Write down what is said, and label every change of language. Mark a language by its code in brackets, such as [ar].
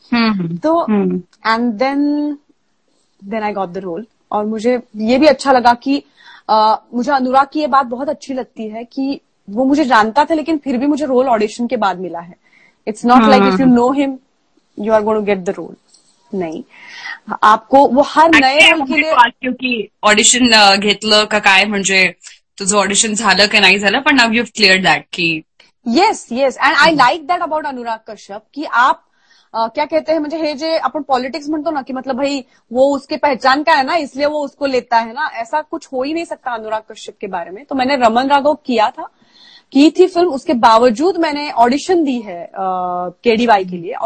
[en] तो and then I got the role. [hi] और मुझे ये भी अच्छा लगा कि मुझे अनुराग की ये बात बहुत अच्छी लगती है कि वो मुझे जानता था, लेकिन फिर भी मुझे रोल ऑडिशन के बाद मिला है. [en] It's not like if you know him you are going to get the role. [hi] नाही, आपको वो हर नए रोल के लिए. [mr] क्योंकि ऑडिशन घेतलं का काय, म्हणजे तुझं ऑडिशन झालं की नाही झालं, पण नाव [en] you have clear that [mr] की. [en] yes yes, and I like that about [hi] Anurag Kashyap की आप क्या कहते हैं, [mr] म्हणजे हे जे आपण पॉलिटिक्स म्हणतो ना, [hi] की मतलब भाई वो उसके पहचान का है ना इसलिए वो उसको लेता है ना, ऐसा कुछ हो ही नहीं सकता अनुराग कश्यप के बारे में. तो मैंने रमन राघव की थी फिल्म, उसके बावजूद मैंने ऑडिशन दी है केडीवाई के लिए.